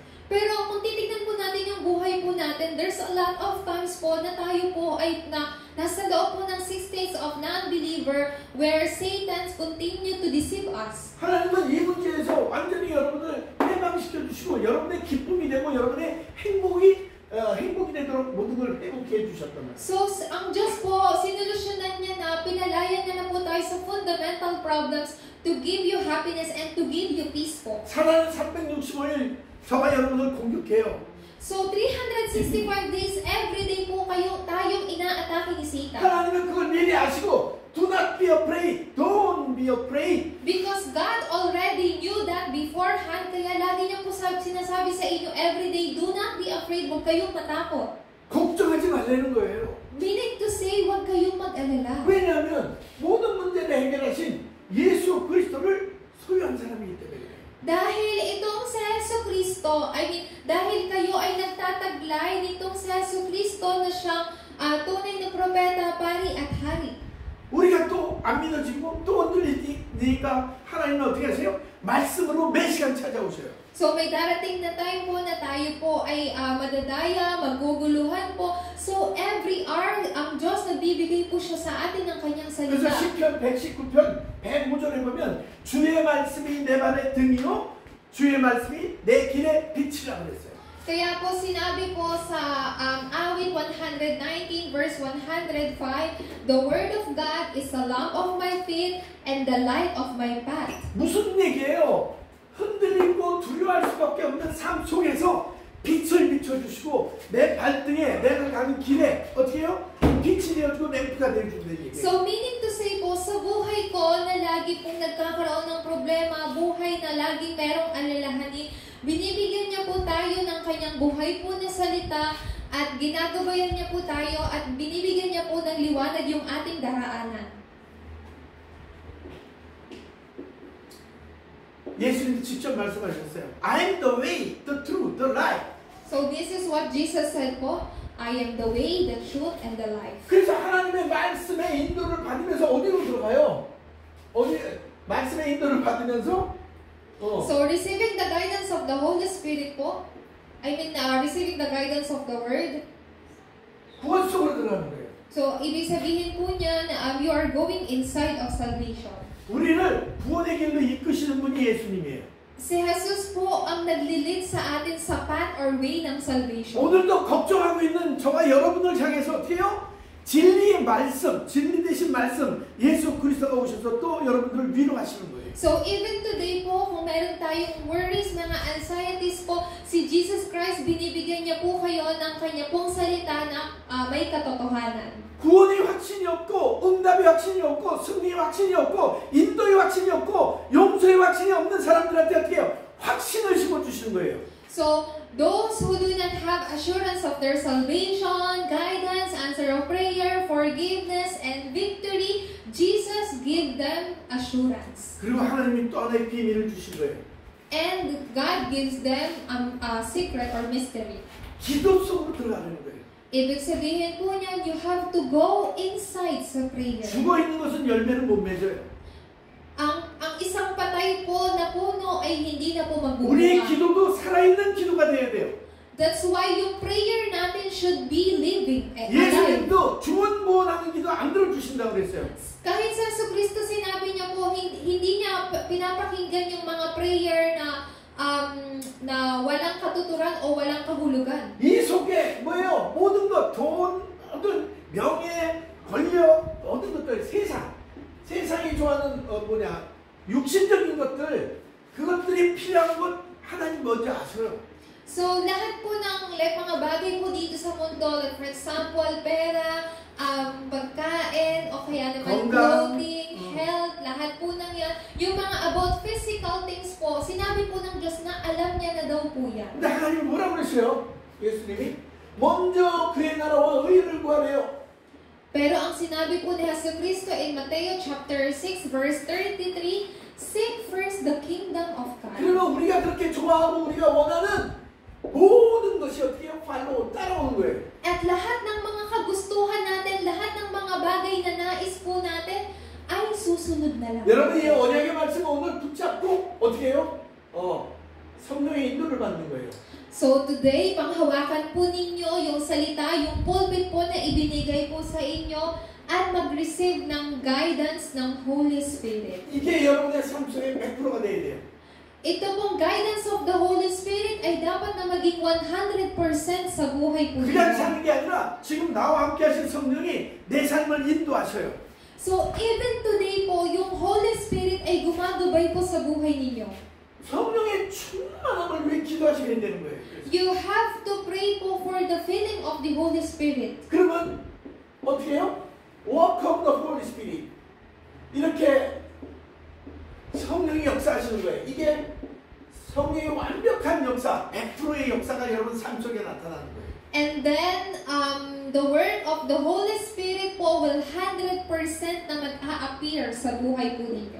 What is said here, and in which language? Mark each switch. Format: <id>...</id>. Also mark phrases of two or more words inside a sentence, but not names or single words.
<tl>Pero kung titignan po natin yung buhay po natin,</tl> <en>there's a lot of times</en> <tl>po na tayo po ay nasa loob po ng</tl> <en>6 states of non-believer where Satan continue to deceive us.</en> <ko>하나님은 이 문제에서 완전히 여러분을 해방시켜 주시고 여러분의 기쁨이 되고 여러분의 행복이 되도록 모든 걸 회복해 주셨단 말이에요.</ko> <tl>So, ang Diyos po, sinolusyonan niya na, pinalaya niya na po tayo sa</tl> <en>fundamental problems to give you happiness and to give you peace</en> <tl>po.</tl> <ko>사랑은 365일 저와 여러분을 공격해요.</ko> <tl>So,</tl> <en>365 days, every day</en> <tl>po tayong inaatake ni Satan.</tl> <ko>하나님은 그걸 미리 아시고</ko> <en>do not be afraid, don't be afraid. Because God already knew that beforehand,</en> <tl>kaya lagi niya po sinasabi sa inyo</tl> <en>every day, do not be afraid,</en> <tl>huwag kayong matakot.</tl> <ko>걱정하지 말라는 거예요.</ko> <en>Meaning to say,</en> <tl>huwag kayong mag-alala.</tl> <ko>왜냐하면 모든 문제를 해결하신 예수 그리스도를 소유한 사람이기 때문에 그래요.</ko> <tl>Dahil itong si Yesu Cristo, dahil kayo ay nagtataglay nitong si Yesu Cristo na siyang tunay na propeta, pari at hari.</tl> <ko>우리가 또 안 믿어지고 또 흔들리니까 하나님은 어떻게 하세요? 말씀으로 매 시간 찾아오셔요.</ko> <tl>So may darating na time po na tayo po ay madadaya, maguguluhan po. So</tl> <en>every hour,</en> <tl>ang Diyos nagbibigay po siya sa atin ng kanyang</tl> <ko>그래서</ko> <tl>salita.</tl> <ko>시편 119편 105절에 보면 주의 말씀이 내 발의 등이요 주의 말씀이 내 길의 빛이라고 그랬어요.</ko> <tl>Kaya po sinabi po sa awit 119 verse 105,</tl> <en>the word of God is a lamp of my feet and the light of my path.</en> <ko>무슨 얘기예요? 흔들리고 두려워할 수밖에 없는 삶 속에서 빛을 비춰주시고 내 발등에 내가 가는 길에 어떻게 해요? 빛이 되어주고 램프가 되어준다는 얘기예요.</ko> <tl>So meaning to say po, sa buhay ko na lagi pong nagkakaroon ng problema, buhay na laging merong alalahanin, binibigyan niya po tayo ng kanyang buhay po na salita at ginagabayan niya po tayo at binibigyan niya po ng liwanag yung ating daraanan.</tl> <ko>예수님도 직접 말씀하셨어요.</ko> <en>I am the way, the truth, the life. So this is what Jesus said po, I am the way, the truth, and the life.</en> <ko>그래서 하나님의 말씀의 인도를 받으면서 어디로 들어가요? 말씀의 인도를 받으면서</ko> <en>So receiving the guidance of the Holy Spirit po, receiving the guidance of the Word.</en> <ko>구원 속으로 들어가는 거예요.</ko> <tl>So ibig sabihin po niya na</tl> <en>you are going inside of salvation.</en> <ko>우리를 구원의 길로 이끄시는 분이 예수님이에요.</ko> <tl>Si Jesus po ang naglilid sa atin sa</tl> <en>path or way</en> <tl>ng salvation.</tl> <ko>오늘도 걱정하고 있는 저와 여러분을 향해서 어떻게 해요? 진리의 말씀, 진리 되신 말씀, 예수 그리스도가 오셔서 또 여러분들을 위로하시는 거예요.</ko> <tl>So</tl> <en>even today</en> <tl>po, kung meron tayong worries, mga anxieties po, si Jesus Christ, binibigyan niya po kayo ng kanya pong salita na may katotohanan.</tl> <ko>구원의 확신이 없고, 응답의 확신이 없고, 승리의 확신이 없고, 인도의 확신이 없고, 용서의 확신이 없는 사람들한테 어떻게 해요? 확신을 심어주시는 거예요.</ko> <en>So, those who do not have assurance of their salvation, guidance, answer of prayer, forgiveness, and victory, Jesus give them assurance.</en> <ko>그리고 하나님이 또 하나의 비밀을 주신 거예요.</ko> <en>And God gives them a secret or mystery.</en> <ko>기도 속으로 들어가는 거예요.</ko> <tl>Ibig sabihin po niyan,</tl> <en>you have to go inside sa prayer.</en> <ko>죽어있는 것은 열매를 못 맺어요.</ko> <tl>Ang isang patay po na puno ay hindi na po</tl> <ko>우리의</ko> <tl>magbubunga.</tl> <ko>기도도 살아있는 기도가 돼야 돼요.</ko> <en>That's why yung prayer natin should be living. Alive.</en> <ko>예수님도 중언부언하는 기도 안 들어주신다고 그랬어요.</ko> <tl>Kahit sa Kristo sinabi niya po, hindi niya pinapakinggan yung mga prayer na walang katuturan o walang kahulugan.</tl> <ko>이 속에 뭐예요? 모든 것, 돈, 어떤 명예, 권력, 모든 것들, 세상이 좋아하는 육신적인 것들, 그것들이 필요한 것 하나님 먼저 아세요.</ko> <tl>So, lahat po ng mga bagay po dito sa mundo,</tl> <en>like for example,</en> <tl>pera, pagkain, o kaya naman clothing, health, lahat po ng yan. Yung mga</tl> <en>about physical things</en> <tl>po, sinabi po ng Diyos na alam niya na daw po yan.</tl> <ko>근데 하나님 뭐라고 그랬어요? 예수님이 먼저 그의 나라와 의를 구하래요.</ko> <tl>Pero ang sinabi po ni</tl> <en>Jesucristo in Mateo chapter 6 verse 33, seek first the kingdom of God.</en> <ko>그러면 우리가 그렇게 좋아하고 우리가 원하는 모든 것이 어떻게 해요? 팔로 따라오는 거예요.</ko> <tl>At lahat ng mga kagustuhan natin, lahat ng mga bagay na nais po natin, ay susunod na lang.</tl> <ko>여러분 이 언약의 말씀을 오늘 붙잡고 어떻게 해요? 성령의 인도를 받는 거예요.</ko> <tl>So today, panghawakan po ninyo yung salita, yung pulpit po na ibinigay po sa inyo at mag-receive ng guidance ng Holy Spirit.</tl> <ko>이게 여러분의 삶 속에 100%가 돼야 돼요.</ko> <tl>Ito pong</tl> <en>guidance of the Holy Spirit</en> <tl>ay dapat na maging 100% sa buhay po</tl> <ko>그냥</ko> <tl>ninyo.</tl> <ko>사는 게 아니라 지금 나와 함께 하신 성령이 내 삶을 인도하셔요.</ko> <tl>So</tl> <en>even today</en> <tl>po, yung Holy Spirit ay gumagabay po sa buhay ninyo.</tl> <ko>성령의 충만함을 왜 기도하시게 되는 거예요?</ko> <en>You have to pray po for the filling of the Holy Spirit.</en> <ko>그러면 어떻게 해요?</ko> <en>Walk of the Holy Spirit.</en> <ko>이렇게 성령이 역사하시는 거예요. 이게 성령의 완벽한 역사, 100%의 역사가 여러분 삶 속에 나타나는 거예요.</ko> <en>And then, the word of the Holy Spirit po will 100%</en> <tl>na mag-a-appear sa buhay po ninyo.</tl>